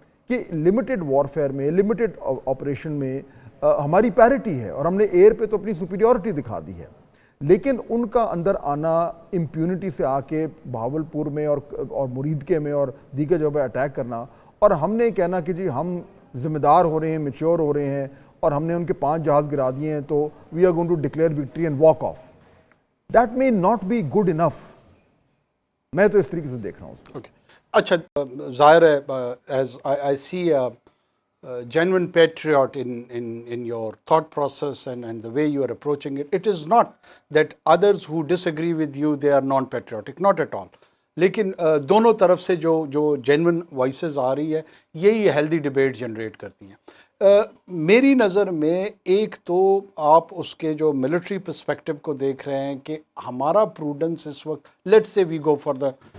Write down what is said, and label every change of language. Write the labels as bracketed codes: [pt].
[ur] کہ limited warfare میں، limited operation میں ہماری پیرٹی ہے اور ہم نے ایئر پہ تو اپنی سپیریورٹی دکھا دی ہے، لیکن ان کا اندر آنا امپیونٹی سے آ کے بہاولپور میں اور مریدکے میں اور دیگر جگہ اٹیک کرنا، اور ہم نے کہنا کہ جی ہم ذمہ دار ہو رہے ہیں، میچور ہو رہے ہیں اور ہم نے ان کے 5 جہاز گرا دیے ہیں تو [en] We are going to declare victory and walk off, that may not be good enough۔ [ur] میں تو اس طریقے سے دیکھ رہا ہوں اس کو۔ اچھا، ظاہر ہے [en] As I see genuine patriot in your thought process and the way you are approaching it. It is not that others who disagree with you, they are non-patriotic, not at all. [ur] لیکن دونوں طرف سے جو genuine voices آ رہی ہے یہی healthy debate generate کرتی ہیں۔ میری نظر میں ایک تو آپ اس کے جو ملٹری پرسپیکٹو کو دیکھ رہے ہیں کہ ہمارا پروڈنس اس وقت، [en] let say we go for the,